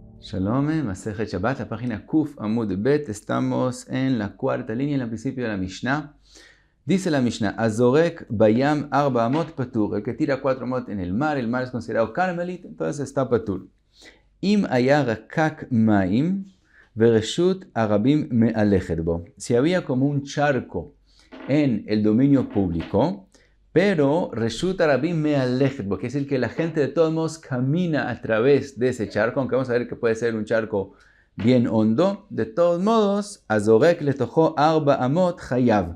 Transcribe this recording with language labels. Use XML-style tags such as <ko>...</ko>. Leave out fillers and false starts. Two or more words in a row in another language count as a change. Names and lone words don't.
<he>שלום, מסכת שבת,</he> <es>la página</es> <he>ק עמוד ב.</he> <es>Estamos en la cuarta línea, en el principio de la Mishnah. Dice la Mishnah,</es> <he>הזורק בים ארבע אמות פטור.</he> <es>El que tira 4 amot en el mar es considerado Carmelit, entonces está Patur.</es> <he>אם היה רקק מים ורשות הרבים מהלכת בו.</he> <es>Si había como un charco en el dominio público, pero</es> <he>רשות הרבים מהלכת בו,</he> <es>que es el que la gente de todos modos camina a través de ese charco, aunque vamos a ver que puede ser un charco bien hondo. De todos modos,</es> <he>הזורק לתוכו ארבע אמות חייב.</he>